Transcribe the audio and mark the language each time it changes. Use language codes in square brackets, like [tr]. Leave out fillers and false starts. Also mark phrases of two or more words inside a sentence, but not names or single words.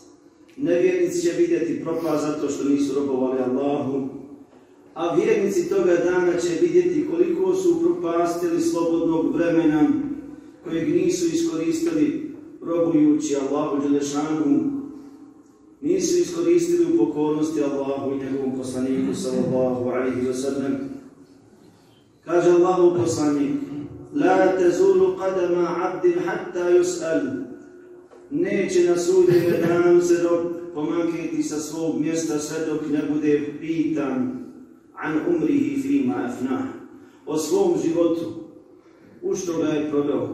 [bs] Nevjernici će vidjeti propast zato što nisu robovali Allahu, a vjernici toga dana će vidjeti koliko su propastili slobodnog vremena kojeg nisu iskoristili robujući Allahu dželešanu, nisu iskoristili u pokornosti Allahu i njegovom poslaniku [ar] صلى الله عليه وسلم. [bs] Kaže Allahu poslanik: [ar] لا تزول قدما عبد حتى يسأل. [bs] Neće na sudnjem danu se pomaknuti sa svog mjesta sve dok ne bude pitan [ar] عن عمره فيما أفناه, [bs] o svom životu, u što ga je proveo.